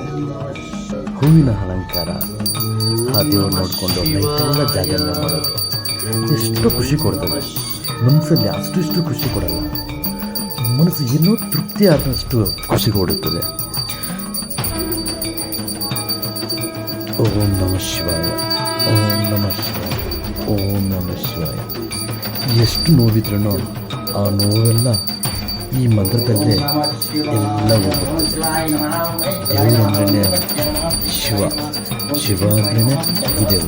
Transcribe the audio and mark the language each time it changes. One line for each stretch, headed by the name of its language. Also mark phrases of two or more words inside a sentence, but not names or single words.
Kannada: ಹೂವಿನ ಅಲಂಕಾರ, ಆ ದೇವರು ನೋಡಿಕೊಂಡು ನೈಟೆಲ್ಲ ಜಾಗರಣೆ ಮಾಡೋದು ಎಷ್ಟು ಖುಷಿ ಕೊಡ್ತದೆ. ಮನಸ್ಸಲ್ಲಿ ಅಷ್ಟು ಖುಷಿ ಕೊಡಲ್ಲ, ಮನಸ್ಸು ಏನೋ ತೃಪ್ತಿ ಆದಷ್ಟು ಖುಷಿ ಕೊಡುತ್ತದೆ.
Sanskrit: ಓಂ ನಮಃ ಶಿವಾಯ, ಓಂ ನಮಃ ಶಿವಾಯ, ಓಂ ನಮಃ ಶಿವಾಯ.
Kannada: ಎಷ್ಟು ನೋವಿದ್ರೂ ಆ ನೋವೆಲ್ಲ ಈ ಮಂತ್ರದಲ್ಲೇ ಎಲ್ಲ ಹೋಗುತ್ತೆ. ದೇವರು ಅಂದ್ರೇ ಶಿವ, ಶಿವ ಅಂದ್ರೇ ದೇವರು.